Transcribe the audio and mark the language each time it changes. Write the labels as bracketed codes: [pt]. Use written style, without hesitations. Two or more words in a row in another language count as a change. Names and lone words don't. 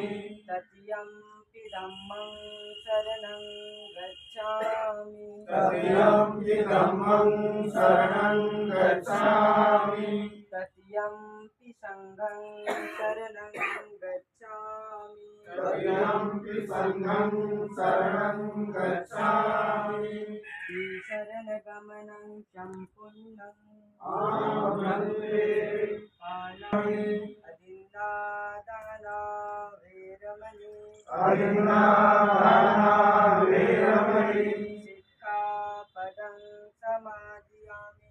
[pi] तृतीयंपि धम्मं शरणं गच्छामि तृतीयंपि धम्मं शरणं गच्छामि तृतीयंपि संघं शरणं गच्छामि तृतीयंपि संघं शरणं गच्छामि शरणगमनं सम्पूर्णम् आमन्त्रे अदिन्नादाना वेरमणि अदिन्नादाना वेरमणि सिक्खापदं समादयामि